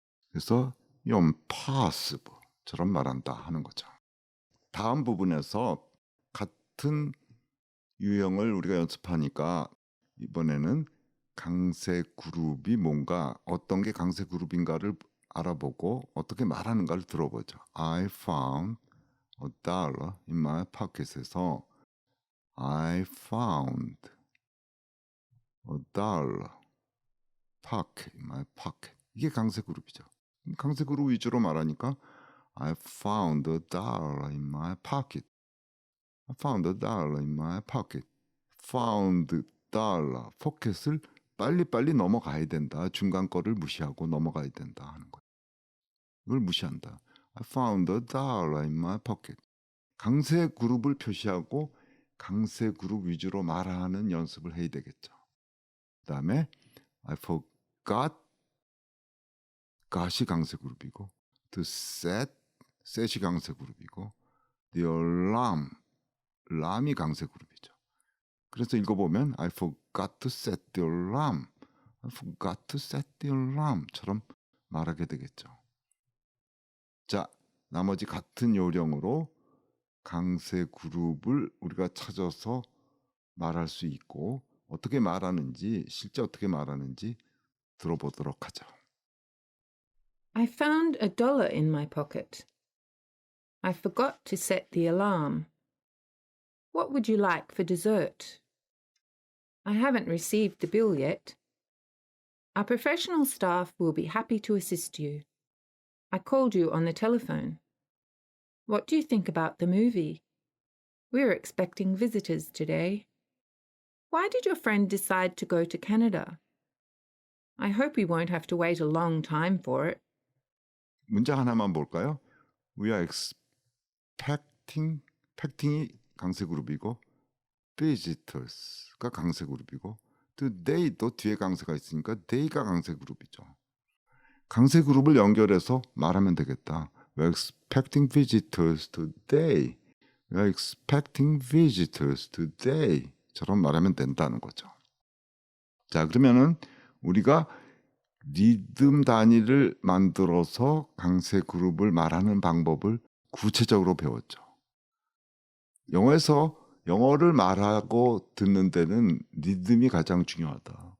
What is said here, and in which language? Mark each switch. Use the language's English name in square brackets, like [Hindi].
[Korean] 그래서 impossible처럼 말한다 하는 거죠. 다음 부분에서 같은 유형을 우리가 연습하니까 이번에는 강세 그룹이 뭔가 어떤 게 강세 그룹인가를 알아보고 어떻게 말하는가를 들어보죠. [English] I found a dollar in my pocket에서 I found a dollar pocket in my pocket. [Korean] 이게 강세 그룹이죠. 강세 그룹 위주로 말하니까 [English] I found a dollar in my pocket. I found a dollar in my pocket. found dollar, [Korean] 포켓을 빨리빨리 넘어가야 된다. 중간 거를 무시하고 넘어가야 된다 하는 거예요. 이걸 무시한다. [English] I found a dollar in my pocket. [Korean] 강세 그룹을 표시하고 강세 그룹 위주로 말하는 연습을 해야 되겠죠. 그 다음에 [English] I forgot, [Korean] got이 강세 그룹이고 [English] to set [Korean] 이 강세 그룹이고 [English] the alarm [Korean] 이 강세 그룹이죠. 그래서 읽어보면 [English] I forgot to set the alarm, I forgot to set the alarm처럼 [Korean] 말하게 되겠죠. 자, 나머지 같은 요령으로 강세 그룹을 우리가 찾아서 말할 수 있고 어떻게 말하는지, 실제 어떻게 말하는지 들어보도록 하죠. [English] I found a dollar in my pocket. I forgot to set the alarm. What would you like for dessert? I haven't received the bill yet. Our professional staff will be happy to assist you. I called you on the telephone. What do you think about the movie? We're expecting visitors today. Why did your friend decide to go to Canada? I hope we won't have to wait a long time for it. [Korean] 문장 하나만 볼까요? [English] We are expecting [Korean] 이 강세 그룹이고 visitors가 강세 그룹이고 또 they도 뒤에 강세가 있으니까 they가 강세 그룹이죠. 강세 그룹을 연결해서 말하면 되겠다. [English] We're expecting visitors today. We're expecting visitors today. [Korean] 처럼 말하면 된다는 거죠. 자, 그러면은 우리가 리듬 단위를 만들어서 강세 그룹을 말하는 방법을 구체적으로 배웠죠. 영어에서 영어를 말하고 듣는 데는 리듬이 가장 중요하다.